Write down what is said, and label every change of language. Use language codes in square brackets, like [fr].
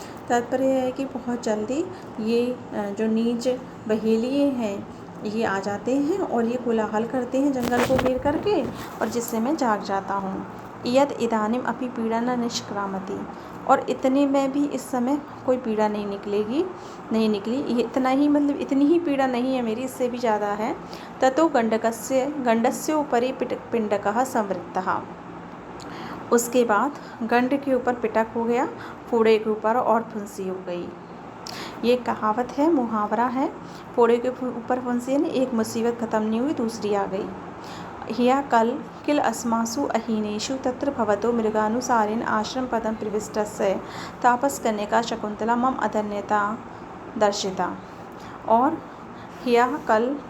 [hi] तात्पर्य है कि बहुत जल्दी ये जो नीच बहेलिए हैं, ये आ जाते हैं और ये कोलाहल करते हैं जंगल को घेर करके, और जिससे मैं जाग जाता हूँ। [sa] यद इदानीम अपि पीड़ा न निष्क्रामति, [hi] और इतने में भी इस समय कोई पीड़ा नहीं निकली। ये इतना ही, मतलब इतनी ही पीड़ा नहीं है मेरी, इससे भी ज़्यादा है। [sa] ततो गंडस्य उपरि पिंडकः संवृत्तः। [hi] उसके बाद गंड के ऊपर पिटक हो गया, फोड़े के ऊपर और फुंसी हो गई। ये कहावत है, मुहावरा है। फोड़े के ऊपर फुंसी, यानी एक मुसीबत खत्म नहीं हुई, दूसरी आ गई। [sa] हिया कल किल अस्मासु अहीनेषु तत्र भवतो मृगानुसारेण आश्रम पदम प्रविष्टस्य तापस कन्यका शकुंतला मम अधन्यता दर्शिता। और हिया कल